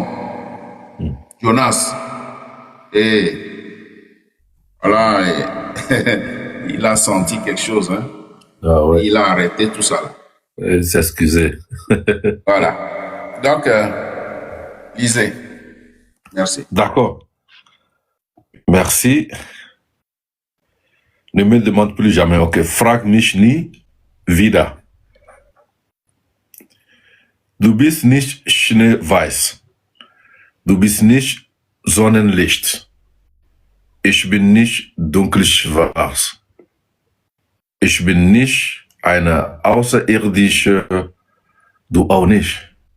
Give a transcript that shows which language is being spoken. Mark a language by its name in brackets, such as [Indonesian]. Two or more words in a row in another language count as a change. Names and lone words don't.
[French] Jonas, et voilà, il a senti quelque chose, hein? Ah ouais. Il a arrêté tout ça. Il s'est excusé. Voilà. Donc, lisez. Merci. D'accord. Merci. Ne me demande plus jamais. [German] Ok. Frag mich nie wieder. Du bist nicht schneeweiß. Du bist nicht Sonnenlicht. Ich bin nicht dunkelschwarz. Ich bin nicht eine außerirdische, du auch nicht.